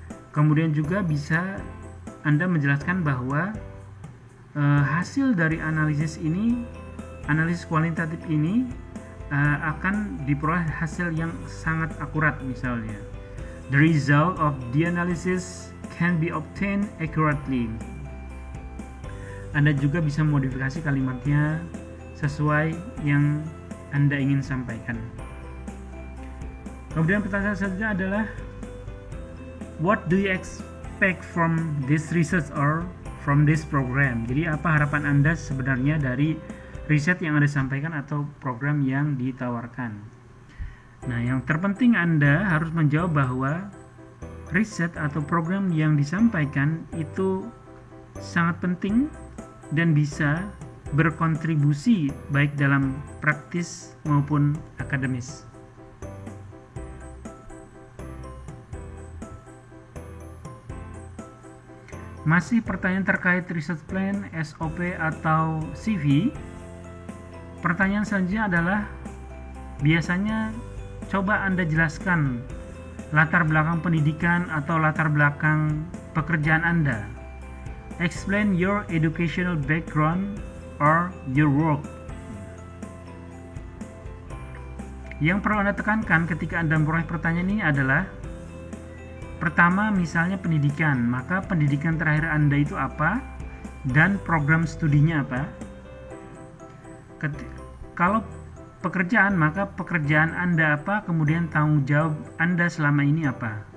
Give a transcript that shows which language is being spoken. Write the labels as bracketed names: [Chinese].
[Indonesian] Kemudian juga bisa Anda menjelaskan bahwa hasil dari analisis kualitatif ini akan diperoleh hasil yang sangat akurat misalnya. [English] The result of the analysis can be obtained accurately. [Indonesian] Anda juga bisa modifikasi kalimatnya sesuai yang Anda ingin sampaikan. Kemudian pertanyaan selanjutnya adalah [English] what do you expect from this research or from this program? [Indonesian] Jadi apa harapan Anda sebenarnya dari riset yang Anda sampaikan atau program yang ditawarkan? Nah, yang terpenting Anda harus menjawab bahwa riset atau program yang disampaikan itu sangat penting dan bisa berkontribusi baik dalam praktis maupun akademis. Masih pertanyaan terkait research plan, SOP atau CV. Pertanyaan selanjutnya adalah biasanya coba Anda jelaskan latar belakang pendidikan atau latar belakang pekerjaan Anda. [English] Explain your educational background or your work. [Indonesian] Yang perlu Anda tekankan ketika Anda memperoleh pertanyaan ini adalah pertama misalnya pendidikan, maka pendidikan terakhir Anda itu apa dan program studinya apa. Kalau pekerjaan, maka pekerjaan Anda apa, kemudian tanggung jawab Anda selama ini apa.